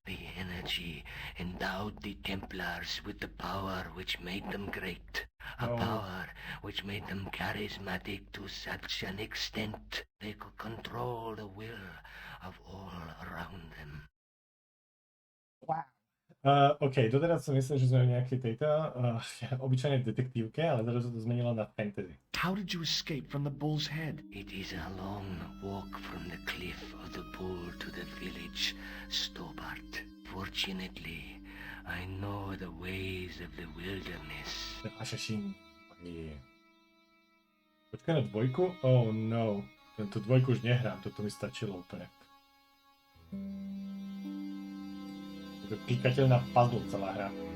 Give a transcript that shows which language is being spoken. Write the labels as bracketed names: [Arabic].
[English] The energy endowed the Templars with the power which made them great. A Oh. power which made them charismatic to such an extent they could control the will of all around them. [Slovak] OK, doteraz som myslel, že sme v nejakej tejto obyčajnej detektívke, ale teraz sa to zmenilo na fantasy. [English] How did you escape from the bull's head? It is a long walk from the cliff of the bull to the village Stobart. Fortunately, I know the ways of the wilderness. [Slovak] Ašašin. Počkaj na dvojku? Oh no. Tento dvojku už nehrám, toto mi stačilo úplne. To je klikateľná puzzle celá hra.